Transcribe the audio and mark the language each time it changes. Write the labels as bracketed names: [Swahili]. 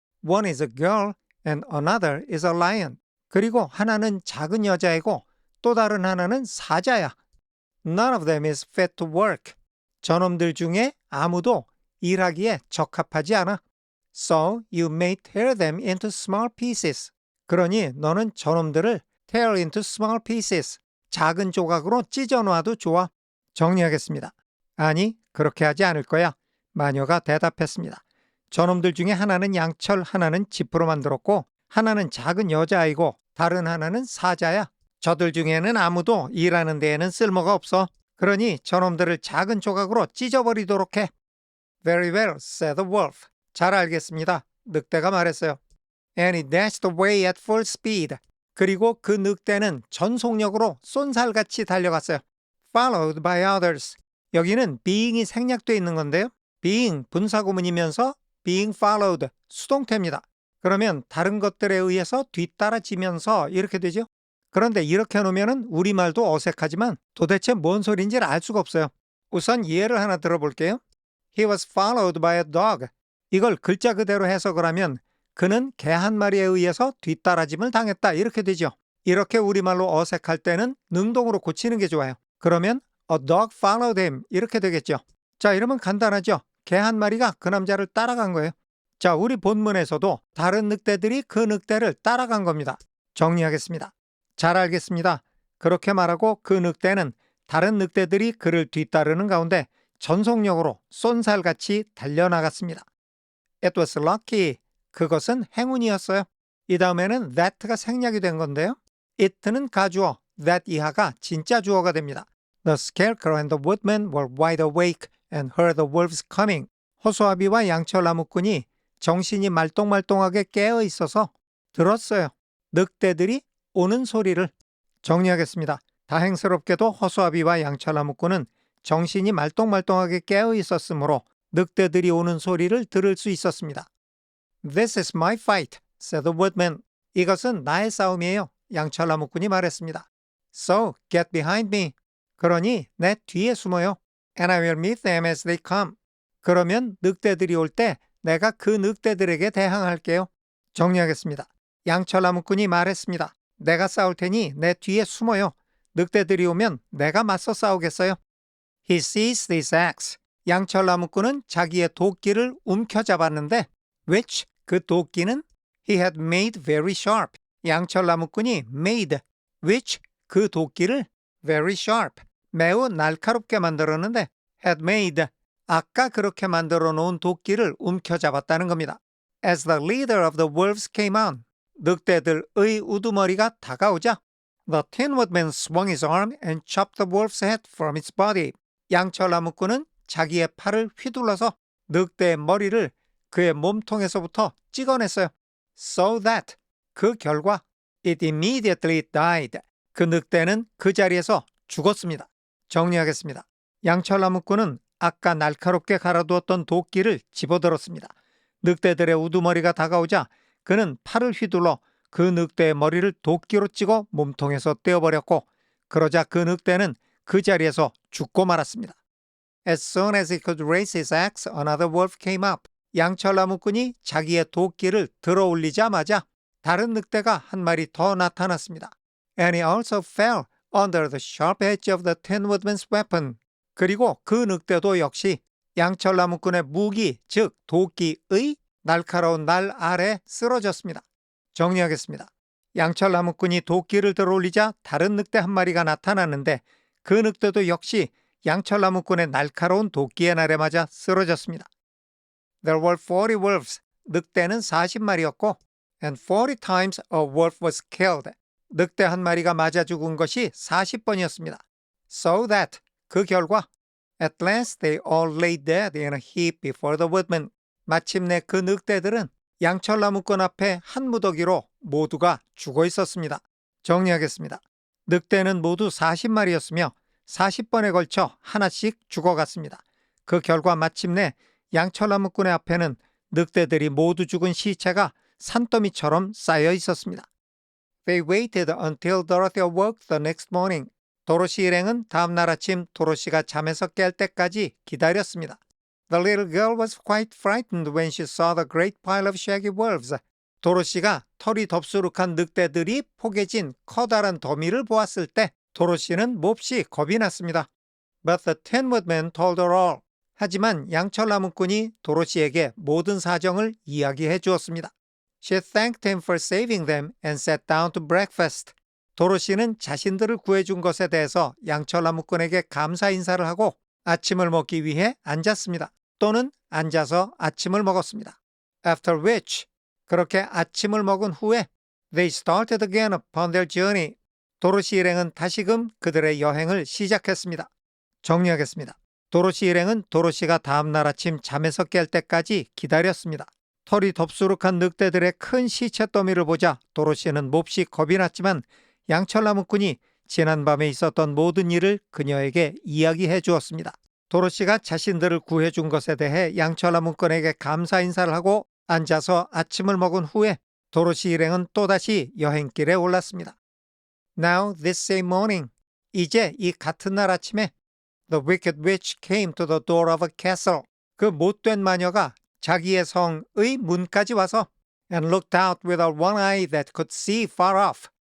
[English] One is a girl and another is a lion. [Korean] 그리고 하나는 작은 여자이고 또 다른 하나는 사자야. [English] None of them is fit to work. [Korean] 저놈들 중에 아무도 일하기에 적합하지 않아. [English] So you may tear them into small pieces. [Korean] 그러니 너는 저놈들을 [English] tear into small pieces, [Korean] 작은 조각으로 찢어놔도 좋아. 정리하겠습니다. 아니, 그렇게 하지 않을 거야. 마녀가 대답했습니다. 저놈들 중에 하나는 양철, 하나는 지프로 만들었고 하나는 작은 여자아이고 다른 하나는 사자야. 저들 중에는 아무도 일하는 데에는 쓸모가 없어. 그러니 저놈들을 작은 조각으로 찢어버리도록 해. [English] Very well, said the wolf. [Korean] 잘 알겠습니다. 늑대가 말했어요. [English] And he dashed away at full speed. [Korean] 그리고 그 늑대는 전속력으로 쏜살같이 달려갔어요. [English] Followed by others. [Korean] 여기는 being이 생략되어 있는 건데요. being 분사구문이면서 being followed 수동태입니다. 그러면 다른 것들에 의해서 뒤따라지면서 이렇게 되죠. 그런데 이렇게 놓으면 우리말도 어색하지만 도대체 뭔 소리인지 알 수가 없어요. 우선 예를 하나 들어볼게요. [English] He was followed by a dog. [Korean] 이걸 글자 그대로 해석을 하면 그는 개 한 마리에 의해서 뒤따라짐을 당했다 이렇게 되죠. 이렇게 우리말로 어색할 때는 능동으로 고치는 게 좋아요. 그러면 [English] a dog followed him [Korean] 이렇게 되겠죠. 자, 이러면 간단하죠. 개 한 마리가 그 남자를 따라간 거예요. 자, 우리 본문에서도 다른 늑대들이 그 늑대를 따라간 겁니다. 정리하겠습니다. 잘 알겠습니다. 그렇게 말하고 그 늑대는 다른 늑대들이 그를 뒤따르는 가운데 전속력으로 쏜살같이 달려나갔습니다. [English] It was lucky. [Korean] 그것은 행운이었어요. 이 다음에는 that가 생략이 된 건데요. it는 가주어, that 이하가 진짜 주어가 됩니다. [English] The scarecrow and the woodman were wide awake and heard the wolves coming. [Korean] 호수아비와 양철나무꾼이 정신이 말똥말똥하게 깨어 있어서 들었어요. 늑대들이 오는 소리를. 정리하겠습니다. 다행스럽게도 호수아비와 양철나무꾼은 정신이 말똥말똥하게 깨어 있었으므로 늑대들이 오는 소리를 들을 수 있었습니다. [English] This is my fight, said the woodman. [Korean] 이것은 나의 싸움이에요. 양철나무꾼이 말했습니다. [English] So get behind me. [Korean] 그러니 내 뒤에 숨어요. [English] And I will meet them as they come. [Korean] 그러면 늑대들이 올 때 내가 그 늑대들에게 대항할게요. 정리하겠습니다. 양철나무꾼이 말했습니다. 내가 싸울 테니 내 뒤에 숨어요. 늑대들이 오면 내가 맞서 싸우겠어요. [English] He seized his axe. [Korean] 양철나무꾼은 자기의 도끼를 움켜잡았는데 [English] which, [Korean] 그 도끼는 [English] he had made very sharp. [Korean] 양철나무꾼이 made, which, 그 도끼를 [English] very sharp, [Korean] 매우 날카롭게 만들었는데 had made, 아까 그렇게 만들어 놓은 도끼를 움켜잡았다는 겁니다. [English] As the leader of the wolves came on, [Korean] 늑대들의 우두머리가 다가오자 [English] The Tin Woodman swung his arm and chopped the wolf's head from its body. [Korean] 양철나무꾼은 자기의 팔을 휘둘러서 늑대의 머리를 그의 몸통에서부터 찍어냈어요. [English] So that, [Korean] 그 결과 [English] it immediately died. [Korean] 그 늑대는 그 자리에서 죽었습니다. 정리하겠습니다. 양철나무꾼은 아까 날카롭게 갈아두었던 도끼를 집어들었습니다. 늑대들의 우두머리가 다가오자 그는 팔을 휘둘러 그 늑대의 머리를 도끼로 찍어 몸통에서 떼어버렸고 그러자 그 늑대는 그 자리에서 죽고 말았습니다. [English] As soon as he could raise his axe, another wolf came up. [Korean] 양철나무꾼이 자기의 도끼를 들어 올리자마자 다른 늑대가 한 마리 더 나타났습니다. [English] And he also fell under the sharp edge of the Tin Woodman's weapon. [Korean] 그리고 그 늑대도 역시 양철나무꾼의 무기, 즉 도끼의 날카로운 날 아래 쓰러졌습니다. 정리하겠습니다. 양철나무꾼이 도끼를 들어 올리자 다른 늑대 한 마리가 나타났는데 그 늑대도 역시 양철나무꾼의 날카로운 도끼의 날에 맞아 쓰러졌습니다. [English] There were 40 wolves. [Korean] 늑대는 40마리였고 [English] and 40 times a wolf was killed. [Korean] 늑대 한 마리가 맞아 죽은 것이 40번이었습니다. [English] So that, [Korean] 그 결과 [English] at last they all lay dead in a heap before the woodman. [Korean] 마침내 그 늑대들은 양철나무꾼 앞에 한 무더기로 모두가 죽어 있었습니다. 정리하겠습니다. 늑대는 모두 40마리였으며 40번에 걸쳐 하나씩 죽어갔습니다. 그 결과 마침내 양철나무꾼의 앞에는 늑대들이 모두 죽은 시체가 산더미처럼 쌓여 있었습니다. [English] They waited until Dorothy awoke the next morning. [Korean] 도로시 일행은 다음 날 아침 도로시가 잠에서 깰 때까지 기다렸습니다. [English] The little girl was quite frightened when she saw the great pile of shaggy wolves. [Korean] 도로시가 털이 덥수룩한 늑대들이 포개진 커다란 더미를 보았을 때 도로시는 몹시 겁이 났습니다. [English] But the Tin Woodman told her all. [Korean] 하지만 양철나무꾼이 도로시에게 모든 사정을 이야기해 주었습니다. [English] She thanked him for saving them and sat down to breakfast. [Korean] 도로시는 자신들을 구해준 것에 대해서 양철나무꾼에게 감사 인사를 하고 아침을 먹기 위해 앉았습니다. 또는 앉아서 아침을 먹었습니다. [English] After which, [Korean] 그렇게 아침을 먹은 후에 [English] they started again upon their journey. [Korean] 도로시 일행은 다시금 그들의 여행을 시작했습니다. 정리하겠습니다. 도로시 일행은 도로시가 다음 날 아침 잠에서 깰 때까지 기다렸습니다. 털이 덥수룩한 늑대들의 큰 시체 더미를 보자 도로시는 몹시 겁이 났지만 양철나무꾼이 지난밤에 있었던 모든 일을 그녀에게 이야기해 주었습니다. 도로시가 자신들을 구해준 것에 대해 양철나무꾼에게 감사 인사를 하고 앉아서 아침을 먹은 후에 도로시 일행은 또다시 여행길에 올랐습니다. [English] Now this same morning, [Korean] 이제 이 같은 날 아침에 [English] The wicked witch came to the door of a castle. [Korean] 그 못된 마녀가 자기의 성의 문까지 와서 [English] and looked out with her one eye that could see far off.